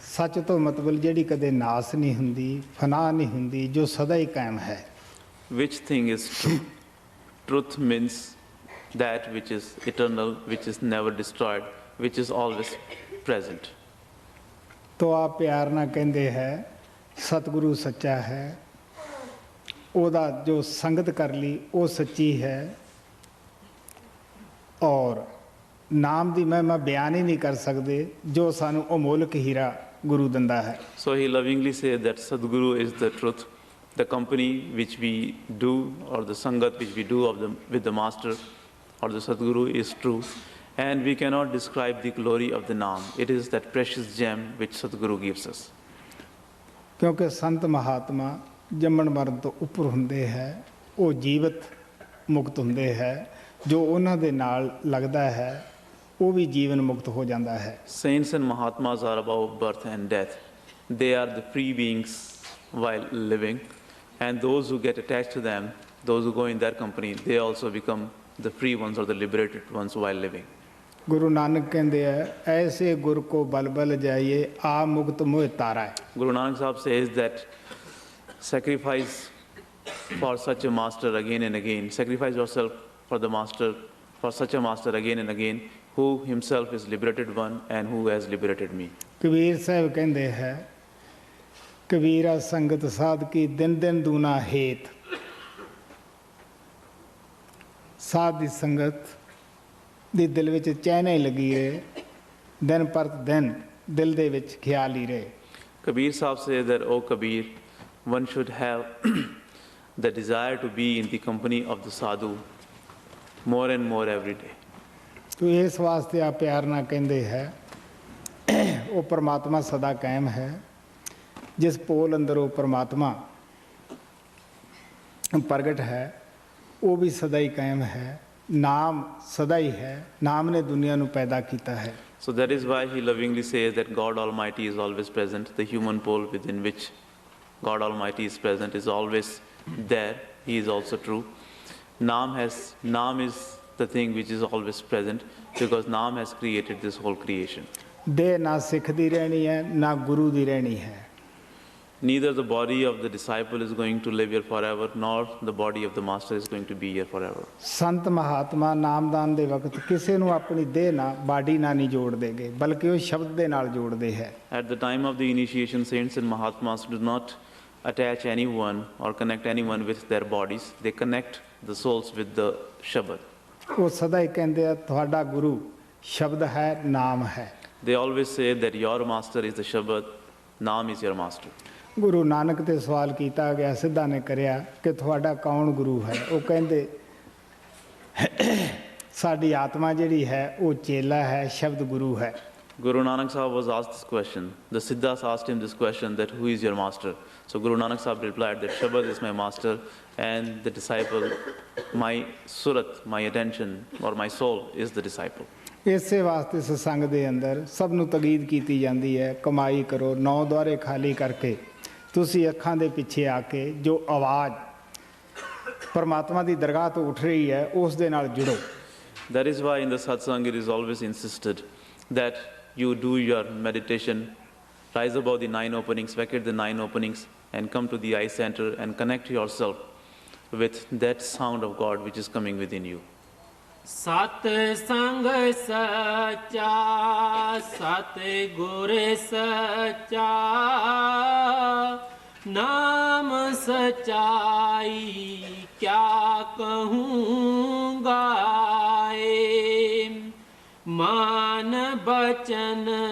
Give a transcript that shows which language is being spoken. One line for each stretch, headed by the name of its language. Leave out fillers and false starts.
Punjabi: ਸੱਚ ਤੋਂ ਮਤਲਬ ਜਿਹੜੀ ਕਦੇ ਨਾਸ ਨਹੀਂ ਹੁੰਦੀ, ਫਨਾ ਨਹੀਂ ਹੁੰਦੀ, ਜੋ ਸਦਾ ਹੀ ਕਾਇਮ ਹੈ।
English: Which thing is true? Truth means that which is eternal, which is never destroyed, which is always present.
Punjabi: ਤੋ ਆਪ ਪਿਆਰ ਨਾਲ ਕਹਿੰਦੇ ਹੈ ਸਤਿਗੁਰੂ ਸੱਚਾ ਹੈ, ਉਹਦਾ ਜੋ ਸੰਗਤ ਕਰ ਲਈ ਉਹ ਸੱਚੀ ਹੈ। ਔਰ ਨਾਮ ਦੀ ਮਹਿਮਾ ਬਿਆਨ ਹੀ ਨਹੀਂ ਕਰ ਸਕਦੇ, ਜੋ ਸਾਨੂੰ ਅਮੋਲਕ ਹੀਰਾ ਗੁਰੂ ਦਿੰਦਾ ਹੈ।
English: So he lovingly says that Sadguru is the truth, the company which we do or the sangat which we do with the master or the Sadguru is true, and we cannot describe the glory of the Naam. It is that precious gem which Sadguru gives us.
Punjabi: ਕਿਉਂਕਿ ਸੰਤ ਮਹਾਤਮਾ ਜੰਮਣ ਮਰਨ ਤੋਂ ਉੱਪਰ ਹੁੰਦੇ ਹੈ, ਉਹ ਜੀਵਤ ਮੁਕਤ ਹੁੰਦੇ ਹੈ। ਜੋ ਉਹਨਾਂ ਦੇ ਨਾਲ ਲੱਗਦਾ ਹੈ ਉਹ ਵੀ ਜੀਵਨ ਮੁਕਤ ਹੋ ਜਾਂਦਾ ਹੈ।
English: Saints and Mahatmas are above birth and death. They are the free beings while living, and those who get attached to them, those who go in their company, they also become the free ones or the liberated ones while living.
Punjabi: Guru Nanak ਕਹਿੰਦੇ ਆ, ਐਸੇ ਗੁਰ ਕੋ ਬਲ ਬਲ ਜਾਈਏ, ਆ ਮੁਕਤ ਮੋਹ ਤਾਰਾ ਹੈ।
English: Guru Nanak Sahib says that sacrifice for such a master again and again, sacrifice yourself for the master, for such a master again and again, who himself is liberated one and who has liberated me.
Punjabi: Kabir Sahib ਕਹਿੰਦੇ ਹੈ, ਕਬੀਰਾ ਸੰਗਤ ਸਾਧ ਕੀ ਦਿਨ ਦਿਨ ਦੂਨਾ ਹੇਤ। ਸਾਧ ਦੀ ਸੰਗਤ ਦੀ ਦਿਲ ਵਿੱਚ ਚੈਨ ਹੀ ਲੱਗੀ ਰਹੇ, ਦਿਨ ਪਰ ਦਿਨ ਦਿਲ ਦੇ ਵਿੱਚ ਖਿਆਲ ਹੀ ਰਹੇ।
English: Kabir Sahib says that, O Kabir, one should have the desire to be in the company of the sadhu more and more every day.
Punjabi: ਤੋ ਇਸ ਵਾਸਤੇ ਆ ਪਿਆਰ ਨਾਲ ਕਹਿੰਦੇ ਹੈ, ਉਹ ਪਰਮਾਤਮਾ ਸਦਾ ਕਾਇਮ ਹੈ। ਜਿਸ ਪੋਲ ਅੰਦਰ ਉਹ ਪਰਮਾਤਮਾ ਪ੍ਰਗਟ ਹੈ, ਉਹ ਵੀ ਸਦਾ ਹੀ ਕਾਇਮ ਹੈ। ਨਾਮ ਸਦਾ ਹੀ ਹੈ, ਨਾਮ ਨੇ ਦੁਨੀਆ ਨੂੰ ਪੈਦਾ ਕੀਤਾ ਹੈ।
English: So that is why he lovingly says that God Almighty is always present. The human pole within which God Almighty is present is always there. He is also true. Naam is the thing which is always present, because Naam has created this whole creation.
Punjabi: ਦੇਹ ਨਾ ਸਿੱਖ ਦੀ ਰਹਿਣੀ ਹੈ ਨਾ ਗੁਰੂ ਦੀ ਰਹਿਣੀ ਹੈ।
English: Neither the body of the disciple is going to live here forever, nor the body of the master is going to be here forever.
Punjabi: ਸੰਤ ਮਹਾਤਮਾ ਨਾਮਦਾਨ ਦੇ ਵਕਤ ਕਿਸੇ ਨੂੰ ਆਪਣੀ ਦੇਹ ਨਾਲ ਬਾਡੀ ਨਾਲ ਨਹੀਂ ਜੋੜਦੇਗੇ, ਬਲਕਿ ਉਹ ਸ਼ਬਦ ਦੇ ਨਾਲ ਜੋੜਦੇ ਹੈ।
English: At the time of the initiation, saints and Mahatmas do not attach anyone or connect anyone with their bodies. They connect the souls with the Shabad.
Punjabi: ਉਹ ਸਦਾ ਹੀ ਕਹਿੰਦੇ ਆ ਤੁਹਾਡਾ ਗੁਰੂ ਸ਼ਬਦ ਹੈ, ਨਾਮ ਹੈ।
English: They always say that your master is the Shabad, Naam is your master.
Punjabi: Guru Nanak ਤੇ ਸਵਾਲ ਕੀਤਾ ਗਿਆ, ਸਿੱਧਾ ਨੇ ਕਰਿਆ ਕਿ ਤੁਹਾਡਾ ਕੌਣ ਗੁਰੂ ਹੈ? ਉਹ ਕਹਿੰਦੇ ਸਾਡੀ ਆਤਮਾ ਜਿਹੜੀ ਹੈ ਉਹ ਚੇਲਾ ਹੈ, ਸ਼ਬਦ ਗੁਰੂ ਹੈ।
English: Guru Nanak Sahib was asked this question. The Siddhas asked him this question, that who is your master? So Guru Nanak Sahib replied that Shabad is my master, and the disciple, my surat, my attention or my soul is the disciple.
Punjabi: ਇਸੇ ਵਾਸਤੇ ਸਤਸੰਗ ਦੇ ਅੰਦਰ ਸਭ ਨੂੰ ਤਕੀਦ ਕੀਤੀ ਜਾਂਦੀ ਹੈ, ਕਮਾਈ ਕਰੋ, 9 ਦੁਆਰੇ ਖਾਲੀ ਕਰਕੇ ਤੁਸੀਂ ਅੱਖਾਂ ਦੇ ਪਿੱਛੇ ਆ ਕੇ ਜੋ ਆਵਾਜ਼ ਪਰਮਾਤਮਾ ਦੀ ਦਰਗਾਹ ਤੋਂ ਉੱਠ ਰਹੀ ਹੈ ਉਸ ਦੇ ਨਾਲ ਜੁੜੋ।
English: That is why in the Satsang it is always insisted that you do your meditation, rise above the 9 openings, vacate the 9 openings, and come to the eye center and connect yourself with that sound of God which is coming within you.
Hindi: Satsang sacha, Satguru sacha, नाम सच्चाई क्या कहूँ गाए, मान बचन